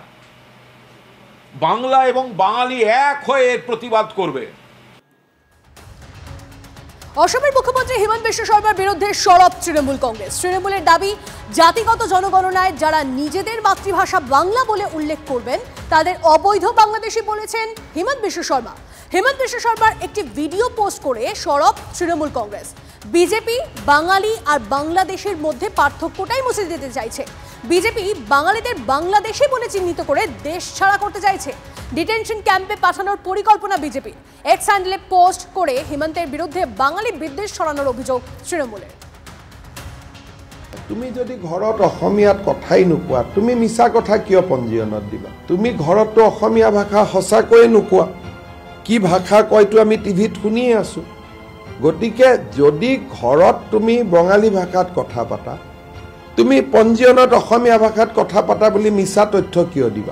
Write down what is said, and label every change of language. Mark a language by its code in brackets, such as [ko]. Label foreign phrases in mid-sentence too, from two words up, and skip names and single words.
[bn] বাংলা এবং বাঙালি এক হয়ে এর প্রতিবাদ করবে। অসমের মুখ্যমন্ত্রী হিমন্ত বিশ্ব শর্মার বিরুদ্ধে সরব তৃণমূল কংগ্রেস। তৃণমূলের দাবি, জাতিগত জনগণনায় যারা নিজেদের মাতৃভাষা বাংলা বলে উল্লেখ করবেন তাদের অবৈধ বাংলাদেশি বলেছেন হিমন্ত বিশ্ব শর্মা। হিমন্ত বিশ্ব শর্মার একটি ভিডিও পোস্ট করে সরব তৃণমূল কংগ্রেস। বিজেপি বাঙালি আর বাংলাদেশের মধ্যে পার্থক্যটাই মুছে দিতে চাইছে। বিজেপি বাঙালিদের বাংলাদেশি বলে চিহ্নিত করে দেশ ছাড়া করতে চাইছে। [en] detention camp [bn] পাঠানোর পরিকল্পনা বিজেপি। এক্স হ্যান্ডেলে পোস্ট করে হিমন্তের বিরুদ্ধে বাঙালি বিদ্বেষ ছড়ানোর অভিযোগ তৃণমূলের। [as] তুমি যদি ঘৰত অসমীয়াত কথাই নোকোৱা, তুমি মিছা কথা কিয় পঞ্জীয়নত দিবা? তুমি ঘৰতো অসমীয়া ভাষা সঁচাকৈয়ে নোকোৱা, কি ভাষা কয়তো আমি টিভিত শুনিয়ে আছো। গতিকে যদি ঘৰত তুমি বঙালী ভাষাত কথা পাতা, তুমি পঞ্জীয়নত অসমীয়া ভাষাত কথা পাতা বুলি মিছা তথ্য কিয় দিবা?